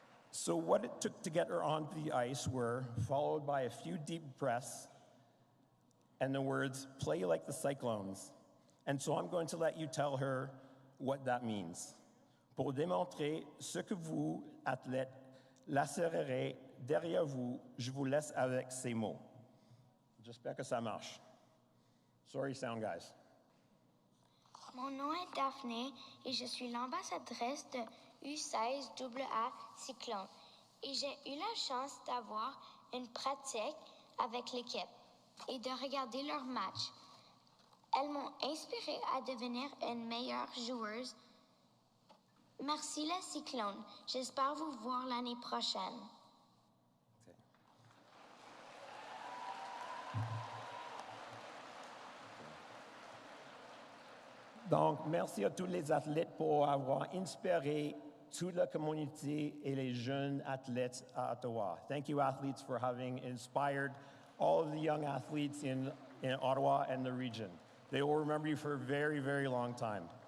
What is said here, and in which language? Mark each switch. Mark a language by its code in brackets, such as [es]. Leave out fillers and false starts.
[en] So what it took to get her onto the ice were followed by a few deep breaths and the words, "Play like the Cyclones." And so I'm going to let you tell her what that means. [fr] Pour démontrer ce que vous, athlètes, laisserez derrière vous, je vous laisse avec ces mots. J'espère que ça marche. [en] Sorry, sound guys. [fr] Mon nom est Daphné et je suis l'ambassadrice de U16AA Cyclone. Et j'ai eu la chance d'avoir une pratique avec l'équipe et de regarder leurs matchs. Elles m'ont inspirée à devenir une meilleure joueuse. Merci les Cyclones. J'espère vous voir l'année prochaine. Donc, merci à tous les athlètes pour avoir inspiré toute la communauté et les jeunes athlètes à Ottawa. [en] Thank you, athletes, for having inspired all of the young athletes in Ottawa and the region. They will remember you for a very, very long time.